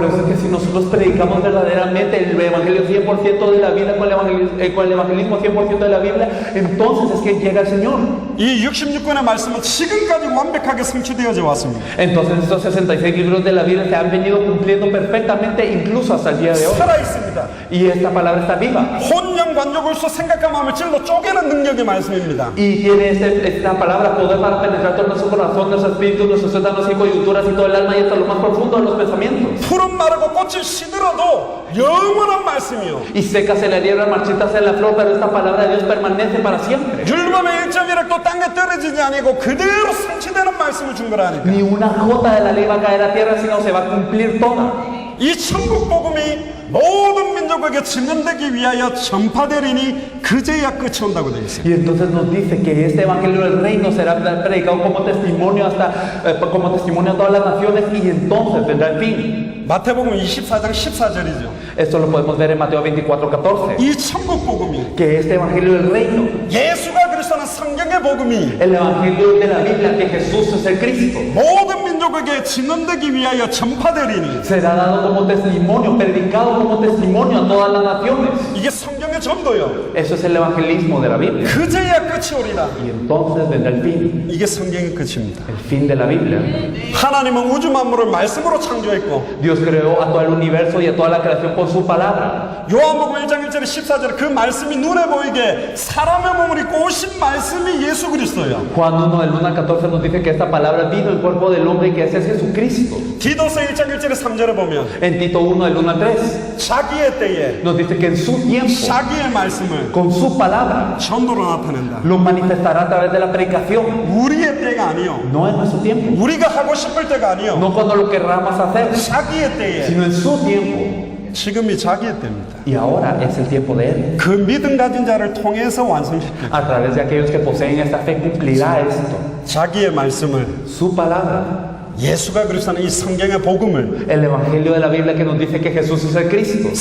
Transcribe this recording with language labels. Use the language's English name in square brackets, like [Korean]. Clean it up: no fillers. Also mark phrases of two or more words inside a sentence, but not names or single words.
[Spanish] Por eso es que si nosotros predicamos verdaderamente el evangelio 100% de la Biblia con el evangelismo 100% de la Biblia, entonces es que llega el Señor. [Korean] 이 66권의 말씀은 지금까지 완벽하게 성취되어져 왔습니다. [Spanish] Entonces estos 66 libros de la Biblia se han venido cumpliendo perfectamente incluso hasta el día de hoy. [Korean] 살아 있습니다. [Spanish] Y esta palabra está viva. [Korean] 혼영 관족을수 생각과 마음을 찔러 쪼개는 능력의 말씀입니다. [Spanish] Y tiene esta palabra poder para penetrar todo nuestro corazón, nuestro espíritu, nuestros tuétanos y coyunturas y todo el alma y hasta lo más profundo de los pensamientos. [Korean] 풀은 마르고 꽃이 시들어도 영원한 말씀이요. [Spanish] Y secas la hierba, marchitas en la flor, pero esta palabra de Dios permanece para siempre. [Korean] 율법의 1.1획도 땅에 떨어지지 아니고 그대로 성취되는 말씀을 준 거라니까. [Spanish] Ni una jota de la ley va a caer a tierra, sino se va a cumplir toda. [Korean] 이 천국 복음이 모든 민족에게 증언되기 위하여 전파되리니 그제야 끝이 온다고 되어 있어요. [Spanish] Y entonces nos dice que este evangelio del reino será predicado como testimonio como testimonio a todas las naciones y entonces vendrá el fin. [Korean] 마태복음 24장 14절이죠. [Spanish] Esto lo podemos ver en Mateo 24:14. [Korean] 이 천국 복음이 [Spanish] Que este evangelio del reino, [Korean] 예수가 그리스도는 성경의 복음이 [Spanish] el evangelio de la Biblia, que Jesús es el Cristo, [Korean] 모든 민족에게 증언되기 위하여 전파되리니 [Spanish] será dado como testimonio, predicado como testimonio a todas las naciones. [Korean] 이게 성경의 전도요. [Spanish] Eso es el evangelismo de la Biblia. [Korean] 그제야 끝이 오리라. [Spanish] Y entonces vendrá el fin, [Korean] 이게 성경의 끝입니다. [Spanish] el fin de la Biblia. [Korean] 하나님은 우주 만물을 말씀으로 창조했고 [Spanish] Dios creó a todo el universo y a toda la creación con su palabra. [Korean] 요한복음 1장 1절에 14절에 그 말씀이 눈에 보이게 사람의 몸을 입고 오신 말씀이 예수 그리스도예요. [Spanish] Juan 1 del 1 al 14 nos dice que esta palabra vino el cuerpo del hombre y que ese es Jesucristo. [Korean] 디도서 1장 1절에 3절에 보면 [Spanish] En Tito 1 del 1 al 3 [Korean] 자기의 때에 [Spanish] nos dice que en su tiempo, [Korean] 자기의 말씀을 [Spanish] con su palabra, [Korean] 전도로 나타낸다. [Spanish] lo manifestará a través de la predicación. [Korean] 우리의 때가 아니요. [Spanish] No en nuestro tiempo, [Korean] 우리가 하고 싶을 때가 아니요. [Spanish] no cuando lo querramos hacer, [Korean] 자기의 때에 [Spanish] sino en su tiempo. [Korean] 지금이 자기의 때입니다. [Spanish] Y ahora es el tiempo de Él. [Korean] 그 믿음 가진 자를 통해서 완성시킵니다. [Spanish] A través de aquellos que poseen esta fe cumplirá esto. [Korean] 자기의 말씀을 [Spanish] Su palabra, [Korean] 예수가 그리스도는 이 성경의 복음을 [Spanish] el evangelio de la Biblia que nos dice que Jesús es el Cristo,